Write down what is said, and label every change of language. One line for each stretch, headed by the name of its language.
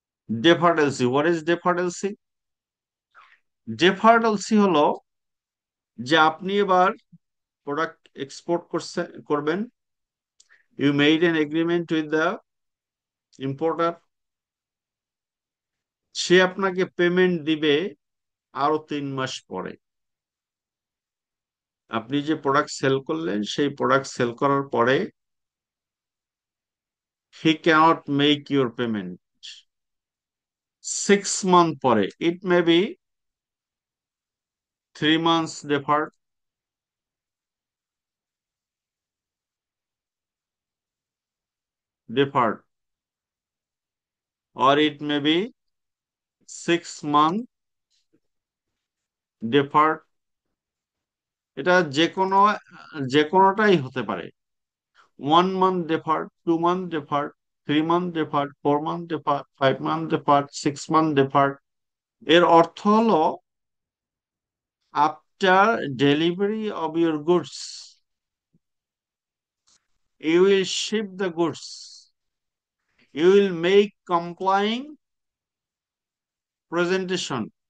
Bangla: Deferred LC,
English: What is deferred LC?
Bangla: Deferred LC হলো যে আপনি এবার প্রোডাক্ট এক্সপোর্ট করবেন,
English: you made an agreement with the importer,
Bangla: সে আপনাকে পেমেন্ট দিবে আরো 3 মাস পরে। আপনি যে প্রোডাক্ট সেল করলেন সেই প্রোডাক্ট সেল করার পরে
English: he can't make your payment
Bangla: 6 month পরে।
English: It may be 3 months deferred, or it may be 6 month deferred।
Bangla: এটা যে কোনোটাই হতে পারে।
English: 1 month deferred, 2 month deferred, 3 month deferred, 4 month deferred, 5 month deferred, 6 month deferred।
Bangla: এর অর্থ হলো
English: after delivery of your goods, you will ship the goods, you will make complying presentation।